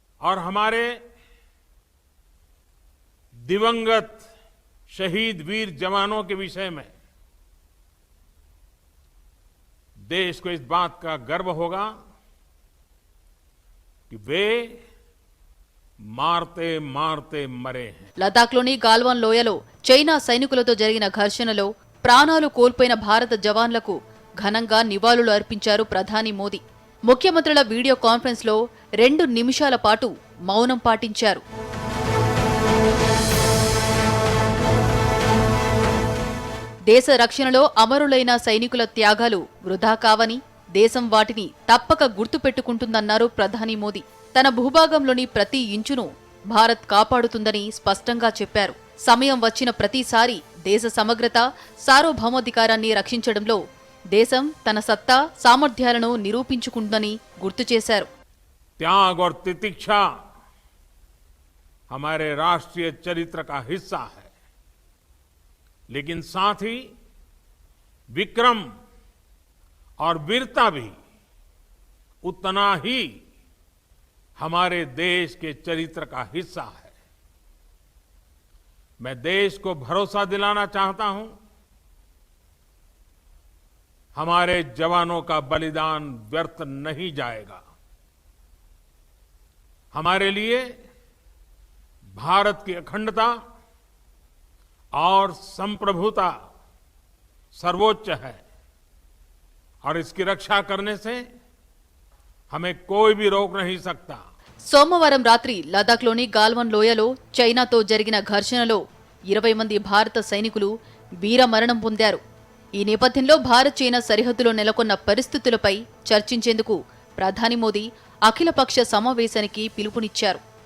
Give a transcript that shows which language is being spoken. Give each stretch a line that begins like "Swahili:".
Hindi: और हमारे दिवंगत शहीद वीर जवानों के विषय में देश को इस बात का गर्व होगा कि वे मारते मारते मरे हैं.
Telugu: లదాఖ్లోని గాల్వాన్ లోయలో చైనా సైనికులతో జరిగిన ఘర్షణలో ప్రాణాలు కోల్పోయిన భారత జవాన్లకు ఘనంగా నివాళులు అర్పించారు ప్రధాని మోదీ. ముఖ్యమంత్రుల వీడియో కాన్ఫరెన్స్ లో 2 నిమిషాల పాటు మౌనం పాటించారు. దేశ రక్షణలో అమరులైన సైనికుల త్యాగాలు వృధా కావని, దేశం వాటిని తప్పక గుర్తుపెట్టుకుంటుందన్నారు ప్రధాని మోదీ. తన భూభాగంలోని ప్రతి ఇంచును భారత్ కాపాడుతుందని స్పష్టంగా చెప్పారు. సమయం వచ్చిన ప్రతిసారి దేశ సమగ్రత, సార్వభౌమాధికారాన్ని రక్షించడంలో దేశం తన సత్తా, సామర్థ్యాలను నిరూపించుకుంటుందని గుర్తు చేశారు.
Hindi: त्याग और तितिक्षा हमारे राष्ट्रीय चरित्र का हिस्सा है, लेकिन साथ ही विक्रम और वीरता भी उतना ही हमारे देश के चरित्र का हिस्सा है. मैं देश को भरोसा दिलाना चाहता हूं, हमारे जवानों का बलिदान व्यर्थ नहीं जाएगा. हमारे लिए भारत की अखंडता और संप्रभुता सर्वोच्च है और इसकी रक्षा करने से हमें कोई भी रोक नहीं सकता.
Telugu: సోమవారం రాత్రి లదాఖ్లోని గాల్వాన్ లోయలో చైనాతో జరిగిన ఘర్షణలో 20 మంది భారత సైనికులు వీరమరణం పొందారు. ఈ నేపథ్యంలో భారత్ చైనా సరిహద్దులో నెలకొన్న పరిస్థితులపై చర్చించేందుకు ప్రధాని మోదీ అఖిలపక్ష సమావేశానికి పిలుపునిచ్చారు.